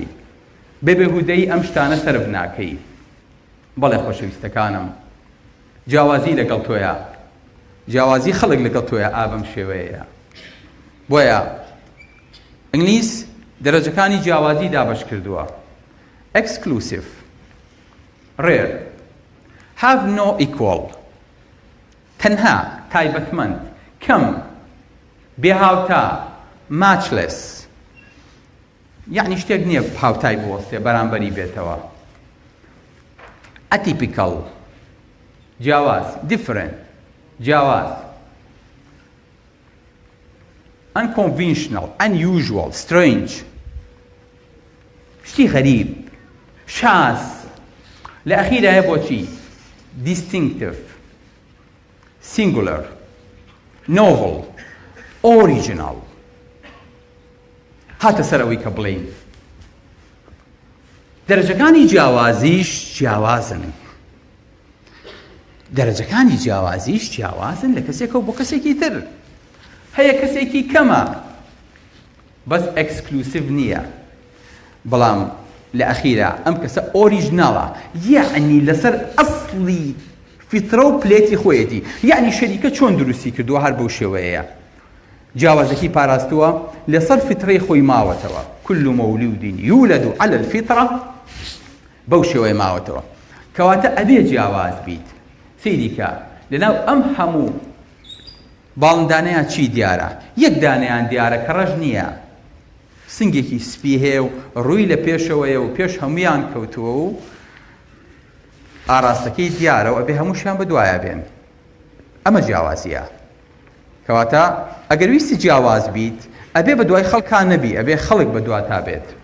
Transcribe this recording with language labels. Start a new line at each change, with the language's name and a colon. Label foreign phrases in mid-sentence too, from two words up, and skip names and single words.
Central Kurdish: بێ بێهودەی ئەم شتانە سەرف ناکەی بەڵێ خۆشەویستەکانم جیاوازی لەگەڵ تۆیە جیاوازی خەڵک لەگەڵ تۆیە ئابەم شێوەیە بۆیە ئینگلیس دەرەجەکانی جیاوازی دابەش کردووە
English: exclusive rare have no equal
Central Kurdish: تەنها تایبەتمەند کەم بێهاوتا matchless یعنی شتێک نییە هاوتای بوەستێ بەرامبەری بێتەوە
English: atypical جیاواز different جیاواز unconventional unusual strange
Central Kurdish: شتی غەریب شاز لە ئەخیرە بۆچی
English: distinctive singular novel original
Central Kurdish: هاتە سەر ئەوەی کە بڵێین دەرەجەکانی جیاوازیش جیاوازن دەرەجەکانی جیاوازیش جیاوازن لە کەسێکەوە بۆ کەسێکی تر هەیە کەسێکی کەمە بەس ئەکسکلوسیڤ نییە بەڵام لە ئەخیرە ئەم کەسە ئۆریژناڵە یعنی لەسەر ئەسڵی فیترە و پلێتی خۆیەتی یعنی شەریکە چۆن دروستی کردووە هەر بەو شێوەیە جیاوازەکی پاراستووە لەسەر فیترەی خۆی ماوەتەوە
Arabic: كل مولود يولد على الفطرة
Central Kurdish: بەو شێوەیە ماوەتەوە کەواتە ئەبێ جیاواز بیت سەیریکە لەناو ئەم هەموو باڵندانەیان چی دیارە یەک دانەیان دیارە کە ڕەش نییە سنگێکی سپی هەیە و ڕووی لە پێشەوەیە و پێش هەمویان کەوتووە و ئاراستەکەی دیارە و ئەبێ هەمووشیان بەدوایە بێن ئەمە جیاوازیە کەواتە ئەگەر ویستی جیاواز بیت ئەبێ بەدوای خەڵکان نەبی ئەبێ خەڵک بەدواتا بێت